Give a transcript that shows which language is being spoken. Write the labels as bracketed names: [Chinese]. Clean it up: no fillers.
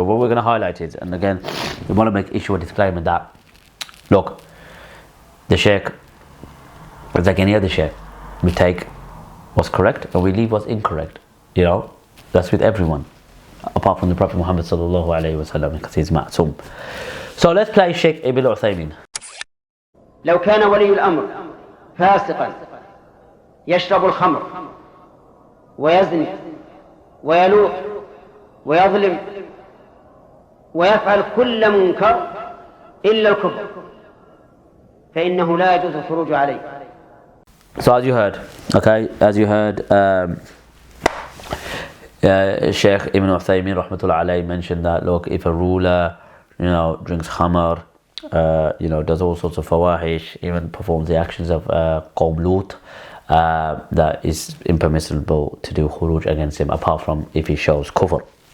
[English] But what we're going to highlight is, and again, we want to make issue a disclaimer that, look, the Sheikh is like any other Sheikh. We take what's correct and we leave what's incorrect. That's with everyone, apart from the Prophet Muhammad sallallahu alayhi wa sallam, because he's ma'soom. So let's play Sheikh Ibn Uthaymeen. [Arabic] لو كان ولي الأمر فاسقا يشرب الخمر ويزني ويلوح ويظلم ويفعل كل منكر إلا الكفر فإنه لا يجوز الخروج عليه. [English] So as you heard, Sheikh Ibn Uthaymeen rahmatullah alayhi mentioned that, look, if a ruler drinks khamar, does all sorts of fawahish, even performs the actions of Qawm Lut, that is impermissible to do khuruj against him, apart from if he shows kufr.